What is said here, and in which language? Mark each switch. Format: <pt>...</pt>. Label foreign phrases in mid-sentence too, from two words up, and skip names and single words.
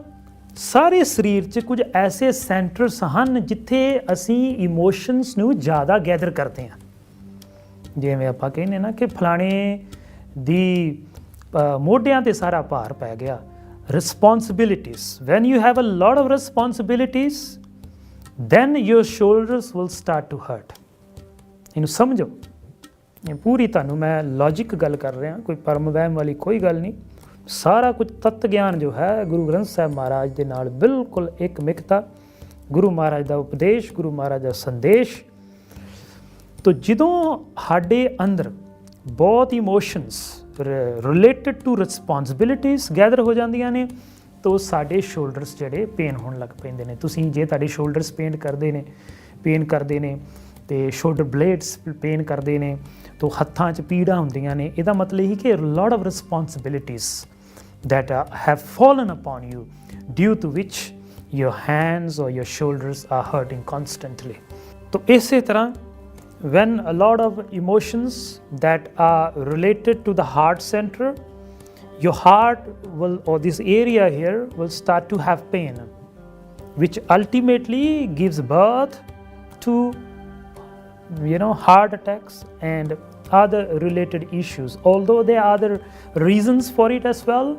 <pa>ਔਰ ਸਾਰੇ ਸਰੀਰ 'ਚ ਕੁਝ ਐਸੇ ਸੈਂਟਰਸ ਹਨ ਜਿੱਥੇ ਅਸੀਂ ਇਮੋਸ਼ਨਸ ਨੂੰ ਜ਼ਿਆਦਾ ਗੈਦਰ ਕਰਦੇ ਹਾਂ। ਜਿਵੇਂ ਆਪਾਂ ਕਹਿੰਦੇ ਨਾ ਕਿ ਫਲਾਣੇ ਦੀ ਮੋਢਿਆਂ 'ਤੇ ਸਾਰਾ ਭਾਰ ਪੈ ਗਿਆ।</pa> <en>responsibilities, when you have a lot of responsibilities then your shoulders will start to hurt।</en> <pa>ਇਹਨੂੰ ਸਮਝੋ, ਇਹ ਪੂਰੀ ਤੁਹਾਨੂੰ ਮੈਂ ਲੌਜਿਕ ਗੱਲ ਕਰ ਰਿਹਾ, ਕੋਈ ਪਰਮ ਵਹਿਮ ਵਾਲੀ ਕੋਈ ਗੱਲ ਨਹੀਂ। ਸਾਰਾ ਕੁਝ ਤੱਤ ਗਿਆਨ ਜੋ ਹੈ ਗੁਰੂ ਗ੍ਰੰਥ ਸਾਹਿਬ ਮਹਾਰਾਜ ਦੇ ਨਾਲ ਬਿਲਕੁਲ ਇੱਕ ਮਿਕਤਾ, ਗੁਰੂ ਮਹਾਰਾਜ ਦਾ ਉਪਦੇਸ਼, ਗੁਰੂ ਮਹਾਰਾਜ ਦਾ ਸੰਦੇਸ਼। ਤੋ ਜਦੋਂ ਸਾਡੇ ਅੰਦਰ ਬਹੁਤ</pa> <en>emotions related to responsibilities</en> <pa>ਗੈਦਰ ਹੋ ਜਾਂਦੀਆਂ ਨੇ ਤੋ ਸਾਡੇ ਸ਼ੋਲਡਰਸ ਜਿਹੜੇ ਪੇਨ ਹੋਣ ਲੱਗ ਪੈਂਦੇ ਨੇ। ਤੁਸੀਂ ਜੇ ਤੁਹਾਡੇ ਸ਼ੋਲਡਰਸ ਪੇਨ ਕਰਦੇ ਨੇ ਤੇ</pa> <en>shoulder blades</en> <pa>ਪੇਨ ਕਰਦੇ ਨੇ ਤੋ ਹੱਥਾਂ 'ਚ ਪੀੜਾਂ ਹੁੰਦੀਆਂ ਨੇ, ਇਹਦਾ ਮਤਲਬ ਇਹ ਕਿ</pa> <en>lot of responsibilities that have fallen upon you, due to which your hands or your shoulders are hurting constantly।</en> <hi>तो इसी तरह</hi> <en>when a lot of emotions that are related to the heart center, your heart will, or this area here will start to have pain, which ultimately gives birth to heart attacks and other related issues, although there are other reasons for it as well.</en>